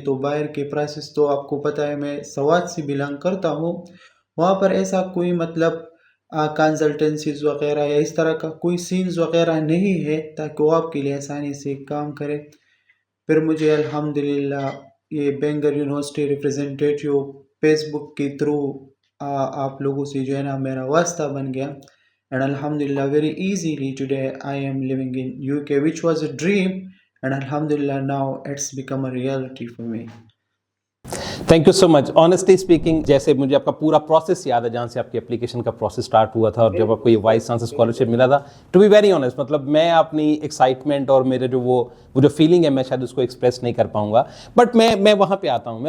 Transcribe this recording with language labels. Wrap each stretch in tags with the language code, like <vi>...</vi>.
<ur>تو باہر کے پروسیس تو آپ کو پتہ ہے, میں سوات سے بلانگ کرتا ہوں, وہاں پر ایسا کوئی مطلب کنسلٹنسیز وغیرہ یا اس طرح کا کوئی سینز وغیرہ نہیں ہے تاکہ وہ آپ کے لیے آسانی سے کام کرے. پھر مجھے الحمدللہ یہ بینگر یونیورسٹی ریپرزنٹیٹیو فیس بک کے تھرو آپ لوگوں سے جو ہے نا میرا واسطہ بن گیا.</ur> <en>And alhamdulillah, very easily today I am living in UK, which was a dream, and alhamdulillah now it's become a reality for me. Thank you so much.</en> <ur>Honestly speaking, جیسے مجھے آپ کا پورا پروسیس یاد ہے جہاں سے آپ کی اپلیکیشن کا پروسیس اسٹارٹ ہوا تھا اور جب آپ کو یہ وائس چانسلر اسکالرشپ ملا تھا, ٹو بی ویری آنیسٹ مطلب میں اپنی ایکسائٹمنٹ اور میرے جو وہ جو فیلنگ ہے میں شاید اس کو ایکسپریس نہیں کر پاؤں گا, بٹ میں وہاں پہ آتا ہوں.</ur>